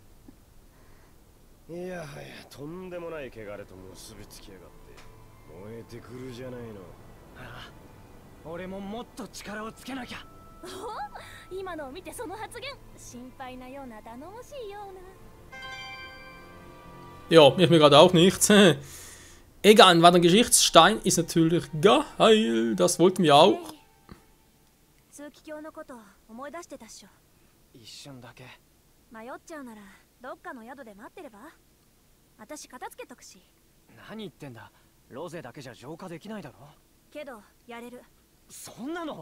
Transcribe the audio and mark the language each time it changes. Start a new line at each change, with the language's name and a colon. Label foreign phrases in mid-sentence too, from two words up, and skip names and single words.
Japanese: いやはやとんでもない汚れと結びつきやがって燃えてくるじゃないの。ああ、俺ももっと力をつけなきゃ。お、今のを見てその発言、心配なような頼もしいような。
German: Ja, ich mir gerade auch nichts. Egal, ein weiterer Geschichtsstein ist natürlich geil. Das wollten wir auch.
Japanese: 通気鏡のこと思い出してたっしょ。一瞬だけ。迷っちゃうならどっかの宿で待ってれば。私片付けとくし。何言ってんだ。ロゼだけじゃ浄化できないだろ。けどやれる。そんなの。